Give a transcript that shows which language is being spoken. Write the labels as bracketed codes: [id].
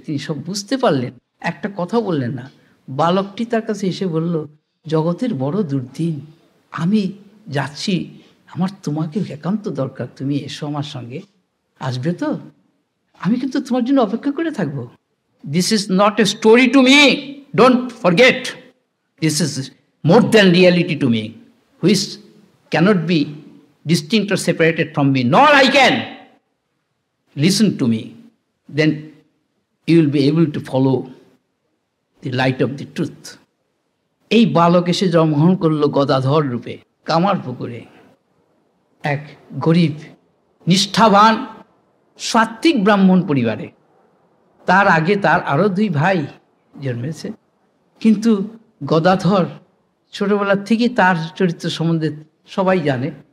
[bn] তিনি সব বুঝতে পারলেন, একটা কথা বললেন না। বালকটি তার কাছে এসে বলল, জগতের বড় দুর্দিন, আমি যাচ্ছি, আমার তোমাকে একান্ত দরকার, তুমি এসো আমার সঙ্গে, আসবে তো? আমি কিন্তু তোমার জন্য অপেক্ষা করে থাকবো। [en] This is not a story to me, don't forget, this is more than reality to me, which cannot be distinct or separated from me, nor I can. Listen to me, then you will be able to follow the light of the truth. [bn] এই বালক এসে জন্মগ্রহণ করলো গদাধর রূপে কামারপুকুরে, এক গরিব নিষ্ঠাবান সাত্ত্বিক ব্রাহ্মণ পরিবারে। তার আগে তার আরো 2 ভাই জন্মেছে, কিন্তু গদাধর ছোটবেলার থেকে তার চরিত্র সম্বন্ধে সবাই জানে।